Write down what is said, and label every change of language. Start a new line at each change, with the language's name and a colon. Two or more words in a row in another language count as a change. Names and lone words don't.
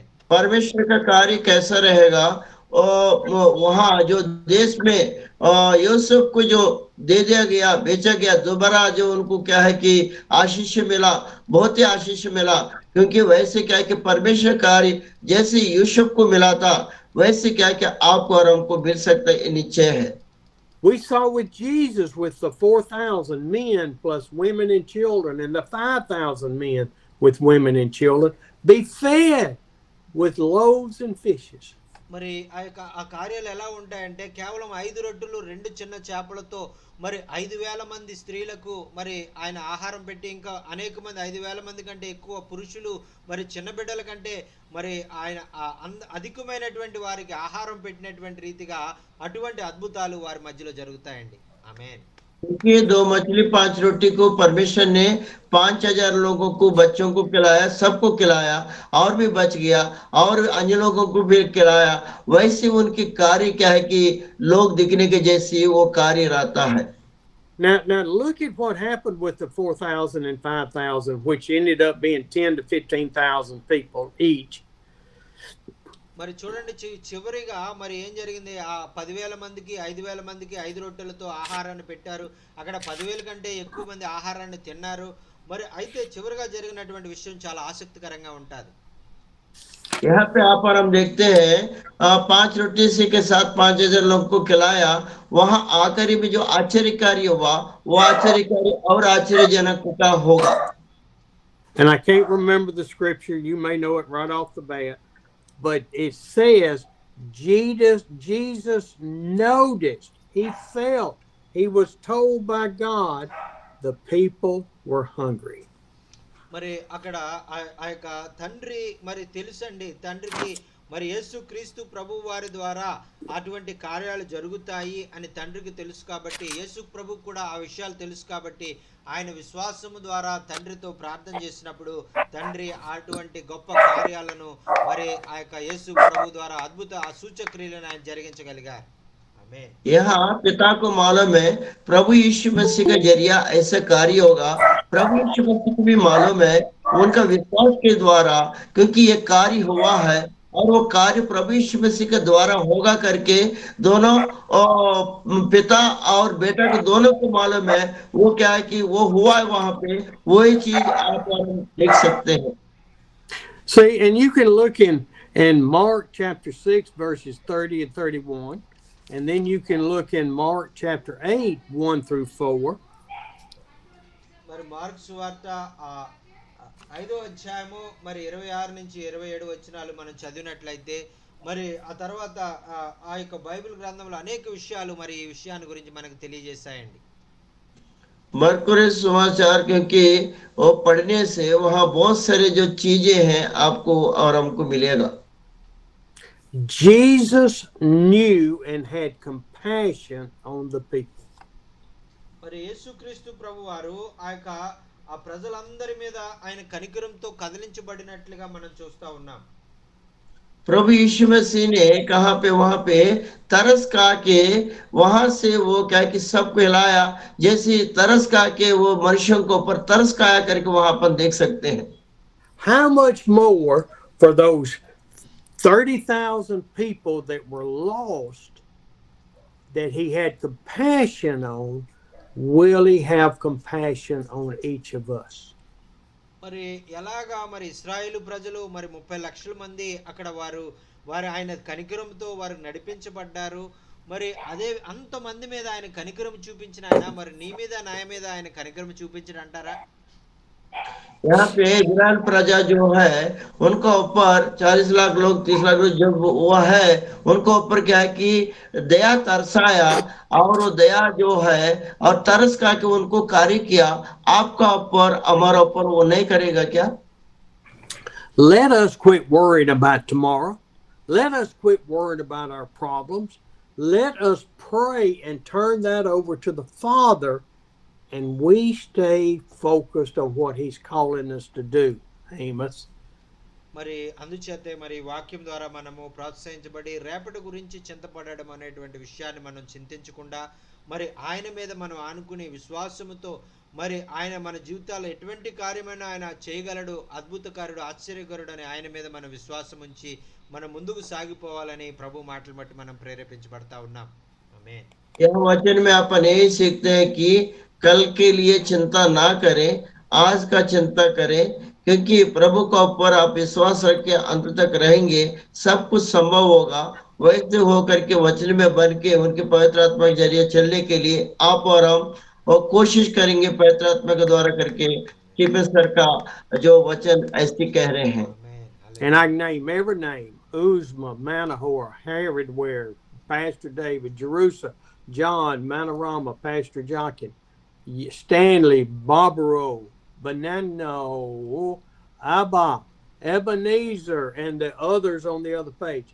Hindi: परमेश्वर का कार्य कैसा रहेगा, वहाँ जो देश में यूसुफ को जो दे दिया गया, बेचा गया, दोबारा जो उनको क्या है कि आशीष मिला, बहुत ही आशीष मिला, क्योंकि वैसे क्या है कि परमेश्वर कार्य जैसे यूसुफ को मिला था वैसे क्या है कि आपको और हमको मिल सकता है, निश्चय है।
English: We saw with Jesus with the 4,000 men plus women and children, and the 5,000 men with women and children be fed with loaves and fishes.
Telugu: మరి ఆ కార్యాలు ఎలా ఉంటాయంటే, కేవలం 5 రొట్టెలు 2 చిన్న చేపలతో మరి 5,000 మంది స్త్రీలకు మరి ఆయన ఆహారం పెట్టి, ఇంకా అనేక మంది 5,000 మంది కంటే ఎక్కువ పురుషులు మరి చిన్న బిడ్డల కంటే మరి ఆయన అధికమైనటువంటి వారికి ఆహారం పెట్టినటువంటి రీతిగా అటువంటి అద్భుతాలు వారి మధ్యలో జరుగుతాయండి. ఆమేన్.
Hindi: क्योंकि 2 मछली 5 रोटी को परमेश्वर ने 5,000 लोगों को, बच्चों को खिलाया, सबको खिलाया, और भी बच गया, और अन्य लोगों को भी खिलाया, वैसे उनकी कार्य क्या है कि लोग दिखने के जैसी वो कार्य रहता है।
English: Now look at what happened with the 4,000 and 5,000, which ended up being 10 to 15,000 people each.
Telugu: మరి చూడండి, చివరిగా మరి ఏం జరిగింది, ఆ 10,000 మందికి 5,000 మందికి 5 రొట్టెలతో ఆహారాన్ని పెట్టారు. అక్కడ 10,000 కంటే ఎక్కువ మంది ఆహారాన్ని తిన్నారు. మరి అయితే చివరిగా జరిగినటువంటి విషయం చాలా ఆసక్తికరంగా ఉంటుంది.
Hindi: यहाँ पे आप और हम देखते हैं 5 रोटी से के साथ 5,000 लोगों को खिलाया, वहां आखिरी में जो आश्चर्यकारी हुआ वो आश्चर्यकारी और आश्चर्यजनक का होगा।
English: And I can't remember the scripture, you may know it right off the bat, but it says Jesus noticed, he felt, he was told by God, the people were hungry.
Telugu: మరి అక్కడ ఆ యొక్క తండ్రి మరి తెలుసండి, తండ్రికి మరి యేసు క్రీస్తు ప్రభు వారి ద్వారా అటువంటి కార్యాలు జరుగుతాయి అని తండ్రికి తెలుసు కాబట్టి, యేసు ప్రభు కూడా ఆ విషయాలు తెలుసు కాబట్టి, ఆయన విశ్వాసము ద్వారా తండ్రితో ప్రార్థన చేసినప్పుడు తండ్రి అటువంటి గొప్ప కార్యాలను మరి ఆ యొక్క యేసు ప్రభు ద్వారా అద్భుత సూచక్రియలను ఆయన జరిగించగలిగారు. ఆమేన్.
Hindi: यहाँ पिता को मालूम है प्रभु यीशु मसीह का जरिया ऐसा कार्य होगा। प्रभु यीशु मसीह को भी मालूम है उनका विश्वास के द्वारा, क्योंकि ये कार्य हुआ है और वो कार्य प्रभु यीशु मसीह के द्वारा होगा करके दोनों पिता और बेटा को दोनों को मालूम है। वो क्या है कि वो हुआ है वहां पे, वही चीज आप और हम देख सकते हैं।
English: See, and you can look in Mark chapter 6 verses 30 and 31. And then you can look in Mark chapter 8, 1 through 4.
Telugu: మరి మార్క్ సువార్త 5వ అధ్యాయము మరి 26 నుంచి 27 వచనాలు మనం చదివినట్లయితే మరి ఆ తర్వాత ఆ యొక్క బైబిల్ గ్రంథంలో అనేక విషయాలు మరి ఈ విషయాన్ని గురించి మనకు తెలియజేశాయండి.
Hindi: मरकुरी समाचार, क्योंकि वो पढ़ने से वहाँ बहुत सारे जो चीजें हैं आपको और हमको मिलेगा।
English: Jesus knew and had compassion on the people.
Telugu: మరి యేసుక్రీస్తు ప్రభువారు ఆ ప్రజలందరి మీద ఆయన కనికరంతో కదిలించబడినట్లుగా మనం చూస్తా ఉన్నాం.
Hindi: प्रभु यीशु मसीह ने कहाँ पे वहां पे तरस खा के वहां से वो क्या कि सबको हिलाया, जैसे तरस खा के वो मनुष्यों के ऊपर तरस खाया करके वहां अपन देख सकते हैं।
English: How much more for those 30,000 people that were lost that he had compassion on, will he have compassion on each of us?
Telugu: మరి ఎలాగా మరి ఇశ్రాయేలు ప్రజలు మరి 30 లక్షల మంది అక్కడ వారు ఆయన కనికరంతో వారు నడిపించబడ్డారు. మరి అదే అంతమంది మీద ఆయన కనికరం చూపించిన ఆయన మరి నీ మీద నా మీద ఆయన కనికరం చూపించడు అంటారా?
Hindi: यहाँ पे इजराइल प्रजा जो है उनको ऊपर 40 लाख लोग 30 लाख लोग जब वो है उनको ऊपर क्या है कि दया तरसाया, और वो दया जो है और तरस का के उनको कार्य किया, आपका ऊपर हमारा ऊपर वो नहीं करेगा क्या?
English: Let us quit worrying about tomorrow. Let us quit worrying about our problems. Let us pray and turn that over to the Father, and we stay focused on what he's calling us to do. Amos.
Telugu: మరి అందుచేతే మరి వాక్యం ద్వారా మనము ప్రోత్సహించబడి రేపటి గురించి చింతపడడం అనేటువంటి విషయాన్ని మనం చింతించకుండా మరి ఆయన మీద మనం ఆనుకునే విశ్వాసముతో మరి ఆయన మన జీవితాల్లో ఎటువంటి కార్యమైనా ఆయన చేయగలడు, అద్భుతకారుడు, ఆశ్చర్యకరుడు అని ఆయన మీద మన విశ్వాసం ఉంచి మనం ముందుకు సాగిపోవాలని ప్రభు మాటలు బట్టి మనం ప్రేరేపించబడతా ఉన్నాం. ఆమేన్.
Hindi: यह वचन में अपन यही सीखते हैं कि कल के लिए चिंता ना करें, आज का चिंता करें, क्योंकि प्रभु का ऊपर आप विश्वास रख के अंत तक रहेंगे, सब कुछ संभव होगा। वैसे होकर के वचन में बन के उनके पवित्र आत्मा के जरिए चलने के लिए आप और हम और कोशिश करेंगे पवित्र आत्मा के द्वारा करके, कि सर का जो वचन ऐसे कह रहे हैं।
English: And I can name every name: Uzma, Manahor, Herod, Pastor David, Jerusalem, John, Manorama, Pastor Jochen, Stanley, Barbaro, Benano, Abba, Ebenezer, and the others on the other page.